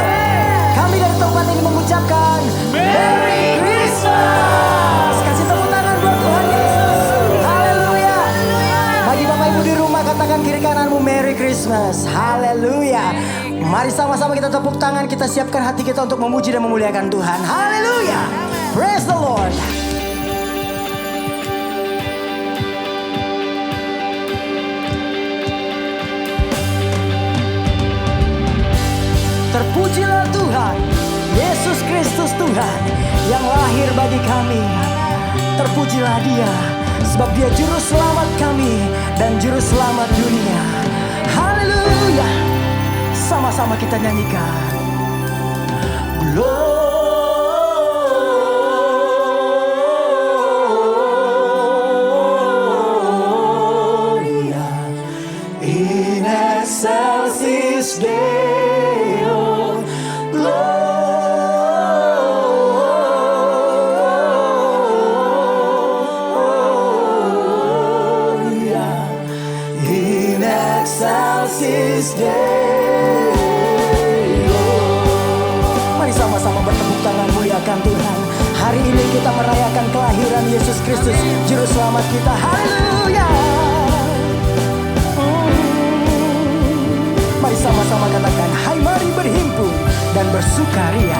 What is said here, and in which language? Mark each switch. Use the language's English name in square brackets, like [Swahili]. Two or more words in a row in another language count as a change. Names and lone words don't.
[Indonesian] Kami dari tempat ini mengucapkan [English] Merry Christmas. [Indonesian] Kasih tepuk tangan buat Tuhan Yesus. Haleluya. Bagi Bapak Ibu di rumah katakan kiri kananmu [English] Merry Christmas. [Indonesian] Haleluya. Mari sama-sama kita tepuk tangan, kita siapkan hati kita untuk memuji dan memuliakan Tuhan. Haleluya. [English] Praise the Lord. [Indonesian] Terpujilah Tuhan, Yesus Kristus Tuhan yang lahir bagi kami. Terpujilah Dia, sebab Dia juru selamat kami dan juru selamat dunia. Haleluya. Sama-sama kita nyanyikan. [Latin] Gloria in excelsis Deo. Gloria in excelsis Deo. [Indonesian] Mari sama-sama bertepuk tangan muliakan Tuhan. Hari ini kita merayakan kelahiran Yesus Kristus, juru selamat kita. Haleluya. Mari sama-sama katakan, hai mari berhimpun dan bersukaria.